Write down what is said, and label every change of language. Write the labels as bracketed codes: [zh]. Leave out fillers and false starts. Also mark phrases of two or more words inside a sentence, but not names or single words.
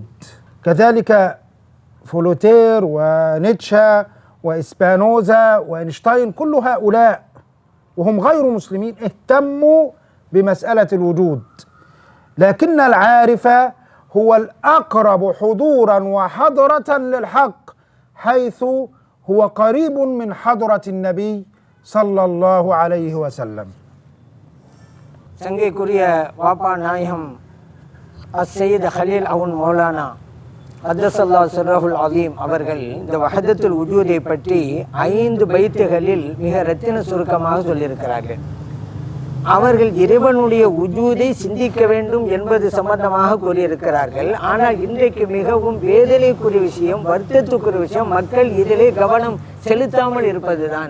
[ar] كذلك فولوتير ونيتشه وإسبانوزا وإينشتاين، كل هؤلاء وهم غير مسلمين اهتموا بمسألة الوجود. لكن العارف هو الأقرب حضورا وحضرة للحق، حيث هو قريب من حضرة النبي صلى الله عليه وسلم. [ta] சங்கைக்குரிய வாப்பா நாயகம் [ar] السيد خليل عون مولانا قدس الله سره العظيم [ta] அவர்கள் இந்த [ar] وحدة الوجود [ta] பற்றி 5 பைத்துகளில் மிக ரத்தின சுருக்கமாக சொல்லியிருக்கிறார்கள். அவர்கள் இறைவனுடைய உஜூதை சிந்திக்க வேண்டும் என்பது சம்பந்தமாக கூறியிருக்கிறார்கள். ஆனால் இன்றைக்கு மிகவும் வேதனைக்குரிய விஷயம், வருத்தத்துக்குரிய விஷயம், மக்கள் இதிலே கவனம் செலுத்தாமல் இருப்பதுதான்.